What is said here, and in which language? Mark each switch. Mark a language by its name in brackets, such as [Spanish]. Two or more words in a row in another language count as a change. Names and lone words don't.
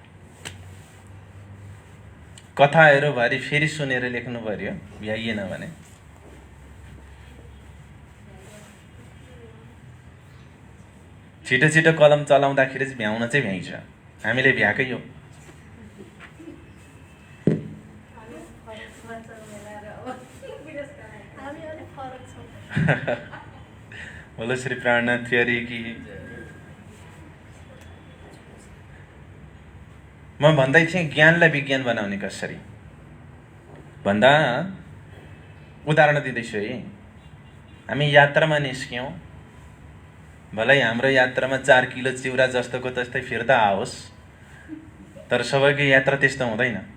[Nepali] कथाहरू भरि फेरि सुनेर लेख्नु पर्यो, भ्याइएन भने। छिटो छिटो कलम चलाउँदाखेरि चाहिँ भ्याउन चाहिँ भ्याइन्छ, हामीले भ्याएकै हो। [Hindi] बोलो श्री प्राणनाथ प्यारी की। [Nepali] म भन्दै थिएँ ज्ञानलाई विज्ञान बनाउने कसरी भन्दा, उदाहरण दिँदैछु है। हामी यात्रामा निस्क्यौँ, भलै हाम्रो यात्रामा 4 किलो चिउरा जस्तोको त्यस्तै फिर्ता आओस्, तर सबैको यात्रा त्यस्तो हुँदैन।